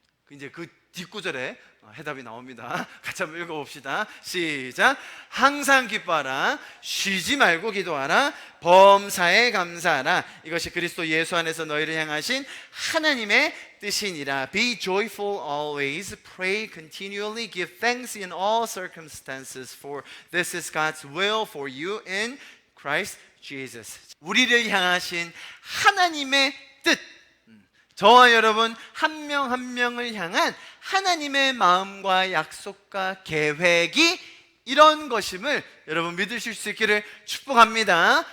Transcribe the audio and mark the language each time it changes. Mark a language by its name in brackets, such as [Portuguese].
[Korean] 이제 그 뒷구절에 해답이 나옵니다. 같이 한번 읽어봅시다. 시작. 항상 기뻐하라. 쉬지 말고 기도하라. 범사에 감사하라. 이것이 그리스도 예수 안에서 너희를 향하신 하나님의 뜻이니라. [English] Be joyful always. Pray continually. Give thanks in all circumstances. For this is God's will for you in Christ Jesus. [Korean] 우리를 향하신 하나님의 뜻. 저와 여러분 한 명 한 명을 향한 하나님의 마음과 약속과 계획이 이런 것임을 여러분 믿으실 수 있기를 축복합니다.